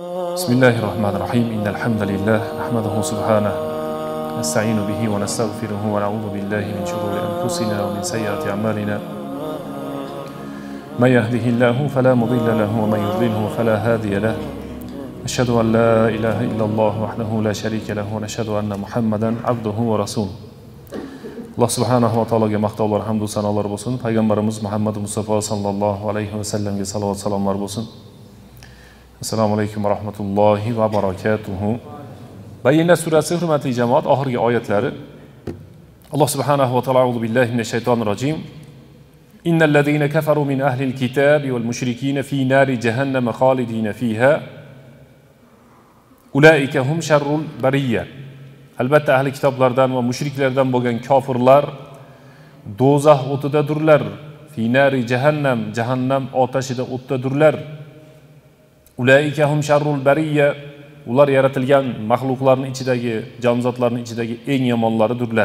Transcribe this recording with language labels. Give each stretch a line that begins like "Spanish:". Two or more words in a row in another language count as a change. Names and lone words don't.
Arabic: بسم الله الرحمن الرحيم إن الحمد لله نحمده سبحانه نستعين به ونستغفره ونعوذ بالله من شرور أنفسنا ومن سيئات أعمالنا من يهده الله فلا مضل له ومن يضلله فلا هادي له أشهد أن لا إله إلا الله وحده لا شريك له ونشهد أن محمدا عبده ورسوله
Uzbek: Allah subhanahu wa ta'alaga maqtovlar, hamd va sanolar bo'lsin. Payg'ambarimiz Muhammad Mustafa
Arabic: صلى الله عليه وسلم
Uzbek: salovat salomlar bo'lsin.
Arabic: السلام عليكم ورحمة الله وبركاته.
Uzbek: Bayyina surasi hurmatli jamoat oxirgi oyatlari.
Arabic: الله سبحانه وتعالى أعوذ بالله من الشيطان الرجيم. إن الذين كفروا من أهل الكتاب والمشركين في نار جهنم خالدين فيها. أولئك هم شر البرية.
Uzbek: Albatta ahli kitoblardan va mushriklardan bo'lgan kofirlar do'zax o'tidadurlar.
Arabic: في نار جهنم,
Uzbek: jahannam otashida o'tdadurlar.
Arabic: أولئك هم شر البرية.
Uzbek: Ular yaratilgan mahluqlarning ichidagi, jonzotlarning ichidagi eng yomonlaridirlar.